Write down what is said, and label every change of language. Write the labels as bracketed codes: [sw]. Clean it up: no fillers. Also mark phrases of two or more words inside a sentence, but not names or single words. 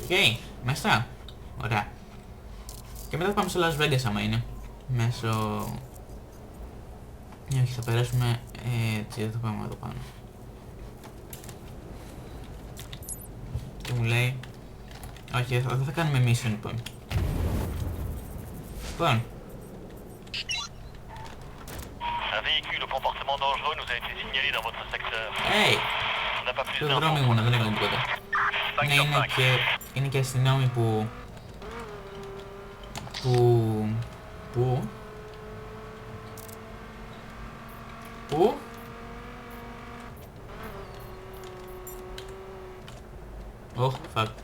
[el] Οκ, μέσα. Ωραία. Και μετά θα πάμε στο Las Vegas άμα είναι. Μέσω... όχι, θα περάσουμε έτσι, δεν θα πάμε εδώ πάνω. Και μου λέει... όχι, δεν θα κάνουμε mission λοιπόν. Λοιπόν. [fr] Un véhicule au comportement dangereux nous a été signalé dans votre secteur. Hey! On n'a pas plus [el] Το δρόμο [fr] d'infos. [el] ήμουνα, δεν έκανα τίποτα. Ναι, είναι και αστυνόμοι που... Πού? [en] Oh, fuck.